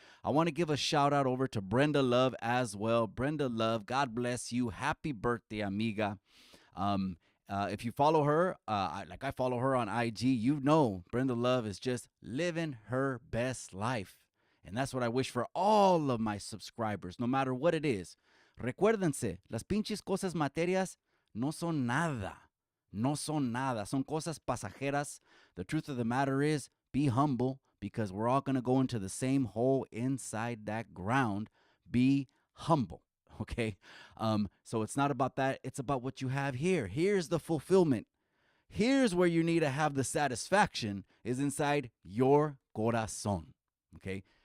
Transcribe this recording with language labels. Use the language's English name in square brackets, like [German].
[English] I want to give a shout out over to Brenda Love as well. Brenda Love, God bless you. Happy birthday, amiga. If you follow her, like I follow her on IG, you know Brenda Love is just living her best life. And that's what I wish for all of my subscribers, no matter what it is. [Spanish] Recuérdense, las pinches cosas materias no son nada. No son nada. Son cosas pasajeras. [English] The truth of the matter is, be humble because we're all going to go into the same hole inside that ground. Be humble. Okay. So it's not about that. It's about what you have here. Here's the fulfillment. Here's where you need to have the satisfaction is inside your corazon. Okay.